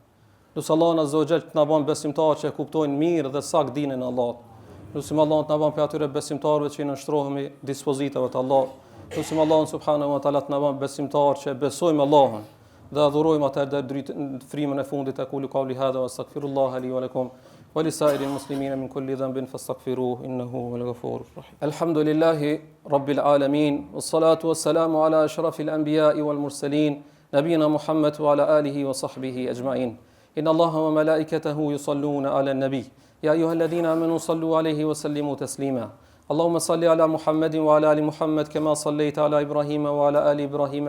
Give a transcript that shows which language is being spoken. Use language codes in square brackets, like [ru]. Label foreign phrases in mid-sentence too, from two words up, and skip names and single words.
[sq] Lutem Allahun [ar] عز وجل [sq] të na bën besimtarë që kuptojnë mirë dhe sakt dinën e Allahut. Lusim Allahun të na bën për atyre besimtarëve që i nënshtrohemi dispozitave të Allahut. Lusim Allahun [ar] سبحانه وتعالى [sq] të na bën besimtarë që besojmë Allahun dhe adhurojmë atë deri në frymën e fundit. [ar] أقول قولي هذا وأستغفر الله لي ولكم ولسائر المسلمين من كل ذنب فاستغفروه إنه هو الغفور الرحيم. الحمد لله رب العالمين والصلاة والسلام على أشرف الأنبياء والمرسلين نبينا محمد وعلى آله وصحبه أجمعين. إن الله وملائكته يصلون على النبي. يا أيها الذين آمنوا صلوا عليه وسلموا تسليما اللهم صل على محمد وعلى آل محمد كما صليت على إبراهيم وعلى آل إبراهيم